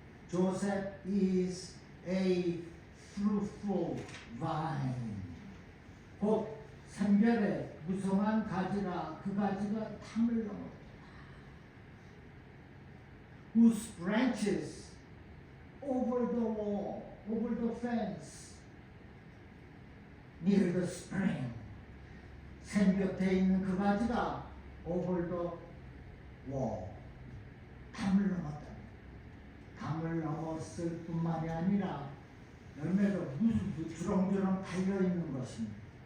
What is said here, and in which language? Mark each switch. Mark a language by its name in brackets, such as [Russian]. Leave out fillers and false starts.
[English] Joseph is a fruitful vine. [Korean] 곧 샘결의 무성한 가지라. 그 가지가 담을 넘었다. [English] Whose branches over the wall, over the fence, near the spring. [Korean] 샘 곁에 있는 그 가지가 [English] over the wall, [Korean] 담을 넘었다. 담을 넘었을 뿐만이 아니라 열매도 무슨 주렁주렁 달려있는 것입니다.